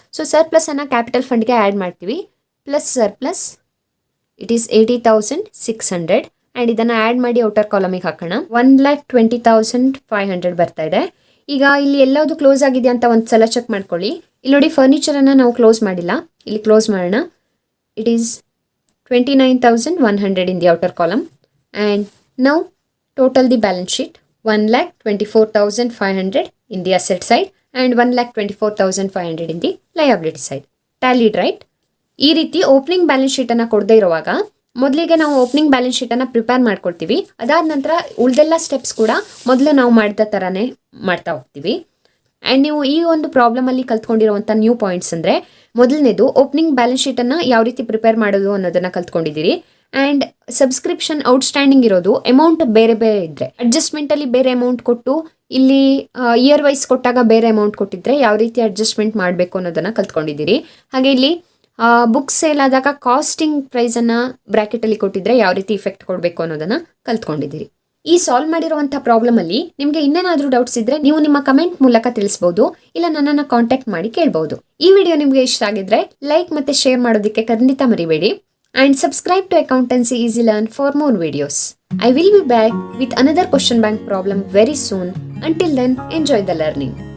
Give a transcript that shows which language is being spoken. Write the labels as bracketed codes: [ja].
[kn] So ಸರ್ಪ್ಲಸನ್ನು capital ಫಂಡ್ಗೆ add ಮಾಡ್ತೀವಿ. [en] plus surplus it is 80,600 [kn] and ಇದನ್ನು add ಮಾಡಿ ಔಟರ್ ಕಾಲಮಿಗೆ ಹಾಕೋಣ. 1,20,500 ಬರ್ತಾ ಇದೆ. ಈಗ ಇಲ್ಲಿ ಎಲ್ಲವುದು ಕ್ಲೋಸ್ ಆಗಿದೆ ಅಂತ ಒಂದು ಸಲ ಚೆಕ್ ಮಾಡ್ಕೊಳ್ಳಿ. ಇಲ್ಲಿ ನೋಡಿ ಫರ್ನಿಚರನ್ನು ನಾವು ಕ್ಲೋಸ್ ಮಾಡಿಲ್ಲ, ಇಲ್ಲಿ ಕ್ಲೋಸ್ ಮಾಡೋಣ. [en] It is 29,100 in the outer column. And now total the balance sheet 1,24,500 in the asset side and 1,24,500 in the liability side. Tallied, right? [kn] ಈ ರೀತಿ ಓಪನಿಂಗ್ ಬ್ಯಾಲೆನ್ಸ್ ಶೀಟನ್ನು ಕೊಡದೇ ಇರುವಾಗ ಮೊದಲಿಗೆ ನಾವು ಓಪನಿಂಗ್ ಬ್ಯಾಲೆನ್ಸ್ ಶೀಟನ್ನು ಪ್ರಿಪೇರ್ ಮಾಡ್ಕೊಳ್ತೀವಿ. ಅದಾದ ನಂತರ ಉಳಿದೆಲ್ಲ ಸ್ಟೆಪ್ಸ್ ಕೂಡ ಮೊದಲು ನಾವು ಮಾಡಿದ ಥರನೇ ಮಾಡ್ತಾ ಹೋಗ್ತೀವಿ. ಆ್ಯಂಡ್ ನೀವು ಈ ಒಂದು ಪ್ರಾಬ್ಲಮಲ್ಲಿ ಕಲ್ತ್ಕೊಂಡಿರುವಂಥ ನ್ಯೂ ಪಾಯಿಂಟ್ಸ್ ಅಂದರೆ, ಮೊದಲನೇದು ಓಪನಿಂಗ್ ಬ್ಯಾಲೆನ್ಸ್ ಶೀಟನ್ನು ಯಾವ ರೀತಿ ಪ್ರಿಪೇರ್ ಮಾಡೋದು ಅನ್ನೋದನ್ನು ಕಲ್ತ್ಕೊಂಡಿದ್ದೀರಿ. ಆ್ಯಂಡ್ ಸಬ್ಸ್ಕ್ರಿಪ್ಷನ್ ಔಟ್ಸ್ಟ್ಯಾಂಡಿಂಗ್ ಇರೋದು ಅಮೌಂಟ್ ಬೇರೆ ಬೇರೆ ಇದ್ದರೆ, ಅಡ್ಜಸ್ಟ್ಮೆಂಟಲ್ಲಿ ಬೇರೆ ಅಮೌಂಟ್ ಕೊಟ್ಟು ಇಲ್ಲಿ ಇಯರ್ ವೈಸ್ ಕೊಟ್ಟಾಗ ಬೇರೆ ಅಮೌಂಟ್ ಕೊಟ್ಟಿದ್ರೆ ಯಾವ ರೀತಿ ಅಡ್ಜಸ್ಟ್ಮೆಂಟ್ ಮಾಡಬೇಕು ಅನ್ನೋದನ್ನು ಕಲ್ತ್ಕೊಂಡಿದ್ದೀರಿ. ಹಾಗೆ ಇಲ್ಲಿ ಬುಕ್ಸ್ ಸೇಲ್ ಆದಾಗ ಕಾಸ್ಟಿಂಗ್ ಪ್ರೈಸನ್ನು ಬ್ರ್ಯಾಕೆಟಲ್ಲಿ ಕೊಟ್ಟಿದ್ರೆ ಯಾವ ರೀತಿ ಇಫೆಕ್ಟ್ ಕೊಡಬೇಕು ಅನ್ನೋದನ್ನು ಕಲ್ತ್ಕೊಂಡಿದ್ದೀರಿ. ಈ ಸಾಲ್ವ್ ಮಾಡಿರುವಂಥ ಪ್ರಾಬ್ಲಮಲ್ಲಿ ನಿಮಗೆ ಇನ್ನೇನಾದರೂ ಡೌಟ್ಸ್ ಇದ್ದರೆ ನೀವು ನಿಮ್ಮ ಕಮೆಂಟ್ ಮೂಲಕ ತಿಳಿಸ್ಬೋದು, ಇಲ್ಲ ನನ್ನನ್ನು ಕಾಂಟ್ಯಾಕ್ಟ್ ಮಾಡಿ ಕೇಳ್ಬೋದು. ಈ ವಿಡಿಯೋ ನಿಮಗೆ ಇಷ್ಟ ಆಗಿದ್ರೆ ಲೈಕ್ ಮತ್ತು ಶೇರ್ ಮಾಡೋದಕ್ಕೆ ಖಂಡಿತ ಮರಿಬೇಡಿ. [en] And subscribe to accountancy easy learn for more videos. I will be back with another question bank problem very soon. Until then, enjoy the learning.